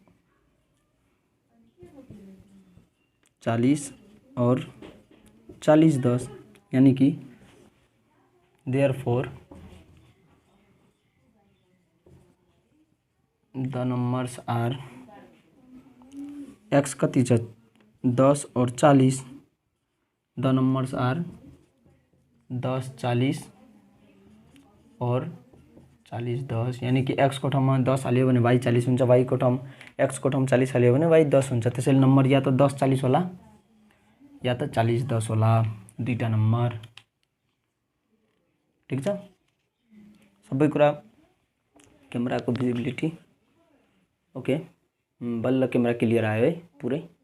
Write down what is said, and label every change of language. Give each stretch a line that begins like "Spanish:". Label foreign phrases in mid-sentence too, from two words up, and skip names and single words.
English: 40 और 40 10,
Hindi: यानी कि
English: therefore the numbers are x
Nepali: कति छ 10 और 40,
English: the numbers are
Nepali: 10 40 और 40 10,
Hindi: यानी कि
Nepali: x को ठाउँमा 10 हाल्यो भने y 40 हुन्छ, y को ठाउँ x को ठाउँ 40 हाल्यो भने y 10 हुन्छ। त्यसैले नम्बर या त 10 40 होला या त 40 10 होला, दुईटा नम्बर, ठीक छ। सबै कुरा क्यामेराको भिजिबिलिटी ओके, बल्ल क्यामेरा क्लियर आयो है पुरै।